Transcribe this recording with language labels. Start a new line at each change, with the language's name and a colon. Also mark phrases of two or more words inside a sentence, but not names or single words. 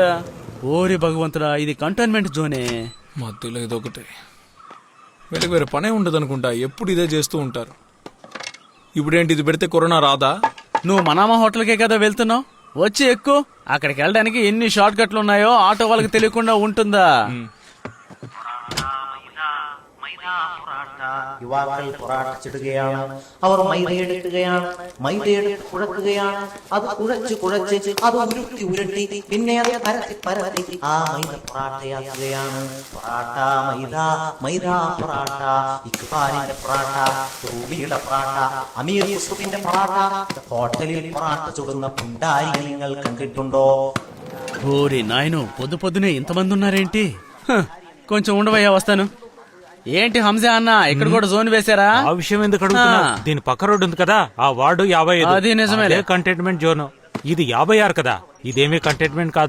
Telugu: ఓరి భగవంతుడా, ఇది
English: containment zone.
Telugu: మధ్యలో ఇదొకటి. వీళ్ళకి వేరే పనే ఉండదు అనుకుంటా, ఎప్పుడు ఇదే చేస్తూ ఉంటారు. ఇప్పుడేంటి, ఇది పెడితే కరోనా రాదా? నువ్వు మనామా హోటల్కే కదా వెళ్తున్నావు, వచ్చి ఎక్కు. అక్కడికి వెళ్ళడానికి ఎన్ని షార్ట్ కట్లు ఉన్నాయో ఆటో వాళ్ళకి తెలియకుండా ఉంటుందా?
Malayalam: യുവാക്കൾ പൊറാട്ടിച്ചിടുകയാണ്. അവർ മൈദയെടുക്കുകയാണ്, മൈദയെടുത്ത് കുഴക്കുകയാണ്. അത് കുഴച്ച് അത് ഉരുട്ടി ഉരുട്ടി പിന്നെ അത് പരത്തി പരത്തി ആ മൈദ പൊറാട്ടയാക്കുകയാണ്. പൊറാട്ട മൈദ, മൈദ പൊറാട്ട, ഇക്ബാലിന്റെ പൊറാട്ട, റൂബിയുടെ പൊറാട്ട, അമീർ യൂസുഫിന്റെ പൊറാട്ട. ഹോട്ടലിൽ പൊറാട്ട ചുടുന്ന പുണ്ടാരികൾ നിങ്ങൾ കണ്ടിട്ടുണ്ടോ?
Telugu: ఓరి నాయను, పొద్దు పొద్దునే ఇంతమంది ఉన్నారేంటి? కొంచెం ఉండవయ్యా, వస్తాను. ఏంటి హంజా అన్న, ఇక్కడ కూడా జోన్ వేశారా? ఆ విషయం ఎందుకు అడుగుతున్నా? దీని పక్క రోడ్డు ఉంది కదా, ఆ వార్డు 55. అది నిజమే,
English: containment zone.
Telugu: ఇది 56 కదా, ఇదేమీ కంటైన్మెంట్ కాదు.